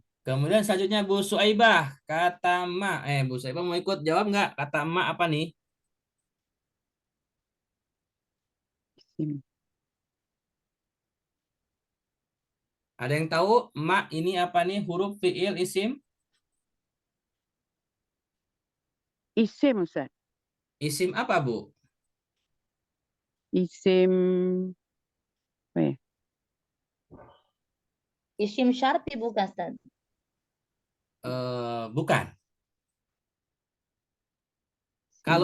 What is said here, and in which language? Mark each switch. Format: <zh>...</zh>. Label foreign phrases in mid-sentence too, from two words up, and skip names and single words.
<id>Kemudian selanjutnya Bu Suaibah, kata ma. Bu Suaibah mau ikut jawab nggak? Kata ma apa nih? Isim. Ada yang tahu ma ini apa nih?</id> <ar>Huruf fiil isim?</ar> <id>Isim, Ustaz. Isim apa, Bu? Isim. Apa ya?</id> <ar>Isim syarti</ar> <id>bukan, Ustaz? Bukan. Kalau</id>